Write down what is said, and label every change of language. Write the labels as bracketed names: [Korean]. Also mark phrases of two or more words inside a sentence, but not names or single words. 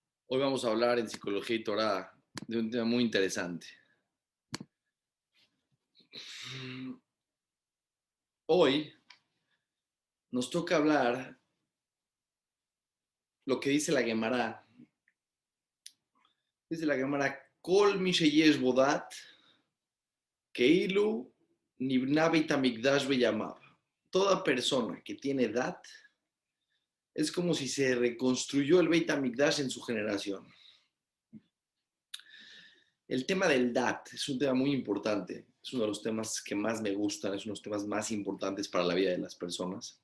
[Spanish] Hoy vamos a hablar en Psicología y Torah de un tema muy interesante. Hoy nos toca hablar lo que dice la Gemara. Dice la Gemara, [Hebrew] כל מי שיש בו דעת כאילו נבנה בית המקדש בימיו. [Spanish] Toda persona que tiene dat es como si se reconstruyó el Beit HaMikdash en su generación. El tema del dat es un tema muy importante. Es uno de los temas que más me gustan, es uno de los temas más importantes para la vida de las personas.